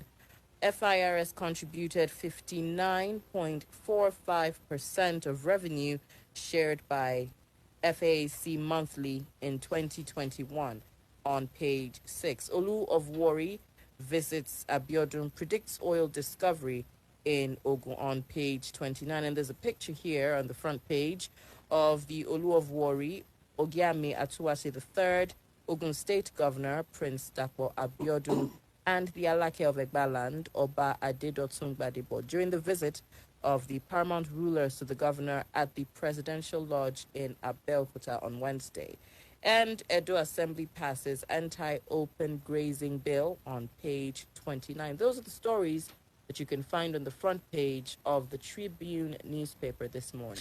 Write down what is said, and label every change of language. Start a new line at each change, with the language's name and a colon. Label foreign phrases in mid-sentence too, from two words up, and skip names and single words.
English: FIRS contributed 59.45% of revenue shared by FAAC monthly in 2021 on page 6. Olu of Wari visits Abiodun, predicts oil discovery in Ogun on page 29. And there's a picture here on the front page of the Olu of Wari, Ogiame Atuwase III, Ogun State Governor Prince Dapo Abiodun, and the Alake of Egbaland, Oba Adedotun Gbadebo, during the visit of the paramount rulers to the governor at the Presidential Lodge in Abeokuta on Wednesday. And Edo Assembly passes anti-open grazing bill on page 29. Those are the stories that you can find on the front page of the Tribune newspaper this morning.